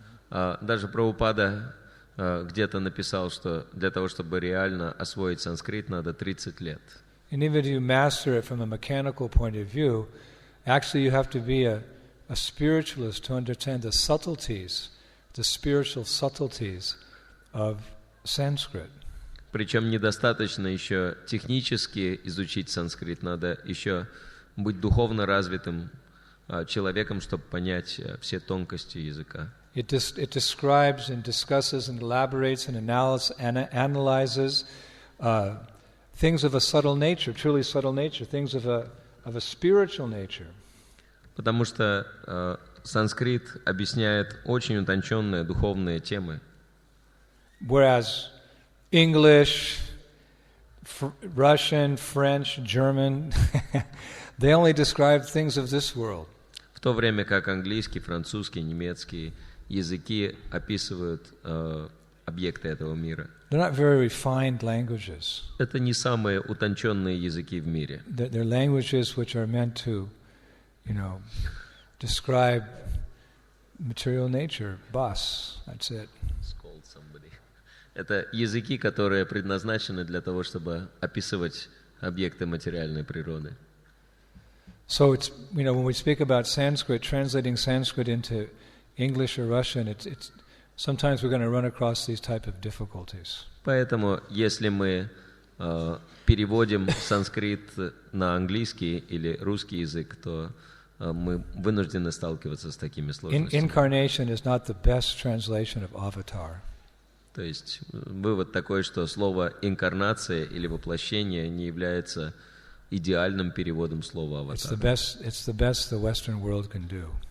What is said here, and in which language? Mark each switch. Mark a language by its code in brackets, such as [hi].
[ru] Даже Прабхупада где-то написал, что для того, чтобы реально освоить санскрит, надо 30 лет. [en] And even if you master it from a mechanical point of view, actually you have to be a spiritualist to understand the subtleties, the spiritual subtleties of Sanskrit. [ru] Причем недостаточно еще технически изучить санскрит, надо еще быть духовно развитым человеком, чтобы понять все тонкости языка. [en] It describes and discusses and elaborates and analyzes things of a subtle nature, truly subtle nature, things of a spiritual nature. [ru] Потому что санскрит объясняет очень утонченные духовные темы. [en] Whereas English, Russian, French, German, they only describe things of this world. [ru] В то время как английский, французский, немецкий языки описывают объекты этого мира. [en] They're not very refined languages. [ru] Это не самые утонченные языки в мире. [en] They're languages which are meant to, describe material nature. Bus, that's it. Scold somebody. [ru] Это языки, которые предназначены для того, чтобы описывать объекты материальной природы. [en] So it's, when we speak about Sanskrit, translating Sanskrit into English or Russian, it's sometimes we're going to run across these type of difficulties. [ru] Поэтому, если мы переводим санскрит на английский или русский язык, то мы вынуждены сталкиваться с такими сложностями. [en] Incarnation is not the best translation of avatar. [ru] То есть вывод такой, что слово инкарнация или воплощение не является идеальным переводом слова аватар. [en] It's the best the Western world can do.